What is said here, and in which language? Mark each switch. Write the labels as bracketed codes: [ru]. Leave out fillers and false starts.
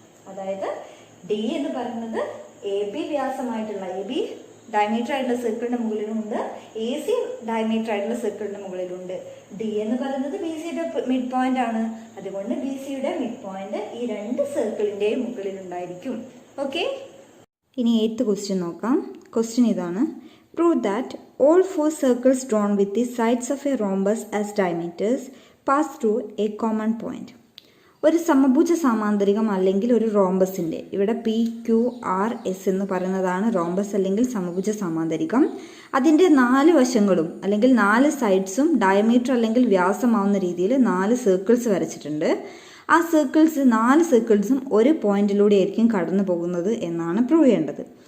[ml] അതായത് ഡി എന്ന് പറയുന്നത് A B വ്യാസമായിട്ടുള്ള A B diameter ആയിട്ടുള്ള സർക്കിളിന്റെ മുകളിലുണ്ട്, എ സി ഡയമീറ്റർ ആയിട്ടുള്ള സർക്കിളിന്റെ മുകളിലുണ്ട്. ഡി എന്ന് പറയുന്നത് ബി സിയുടെ മിഡ് പോയിന്റ് ആണ്. അതുകൊണ്ട് ബി സിയുടെ മിഡ് പോയിന്റ് ഈ രണ്ട് സർക്കിളിന്റെയും മുകളിൽ ഉണ്ടായിരിക്കും. ഓക്കെ, ഇനി 8th ക്വസ്റ്റ്യൻ നോക്കാം. ക്വസ്റ്റ്യൻ ഇതാണ്: [en] Prove that all 4 circles drawn with the sides of a rhombus as diameters pass through a common point. [ml] ഒരു സമഭുജ സമാന്തരികം അല്ലെങ്കിൽ ഒരു റോംബസിന്റെ, ഇവിടെ പി ക്യു ആർ എസ് എന്ന് പറയുന്നതാണ് റോംബസ് അല്ലെങ്കിൽ സമഭുജ സമാന്തരികം. അതിൻ്റെ 4 വശങ്ങളും അല്ലെങ്കിൽ 4 സൈഡ്സും ഡയമീറ്റർ അല്ലെങ്കിൽ വ്യാസമാവുന്ന രീതിയിൽ 4 സർക്കിൾസ് വരച്ചിട്ടുണ്ട്. ആ 4 സർക്കിൾസും ഒരു പോയിന്റിലൂടെ ആയിരിക്കും കടന്നു പോകുന്നത് എന്നാണ് പ്രൂവ് ചെയ്യേണ്ടത്.